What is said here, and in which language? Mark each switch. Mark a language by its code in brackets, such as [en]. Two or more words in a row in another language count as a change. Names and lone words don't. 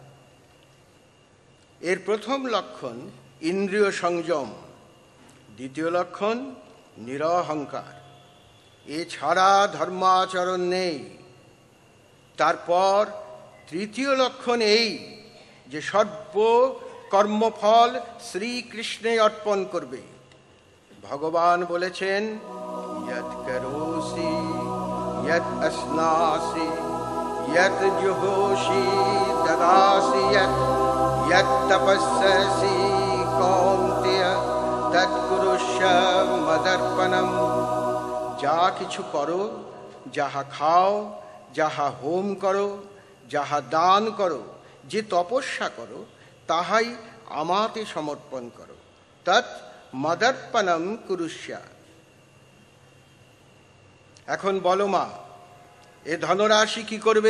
[bn] এর প্রথম লক্ষণ ইন্দ্রিয় সংযম, দ্বিতীয় লক্ষণ নিরহংকার। এছাড়া ধর্মাচরণ নেই। তারপর তৃতীয় লক্ষণ এই যে সর্ব কর্মফল শ্রীকৃষ্ণে অর্পণ করবে। ভগবান বলেছেন, [sa] यत् करोसि यत् अस्नासि यत् जुहोषि ददासि यत् तपस्यसि कौन्तेय तत् कुरुष्व मदर्पणम्। [bn] যা কিছু করো, যাহা খাও, যাহা হোম করো, যাহা দান করো, যে তপস্যা করো, তাহাই আমাতে সমর্পণ করো। [sa] তৎ মদর্পণম কুরুষ্য। [bn] এখন বলো মা, এ ধনরাশি কি করবে?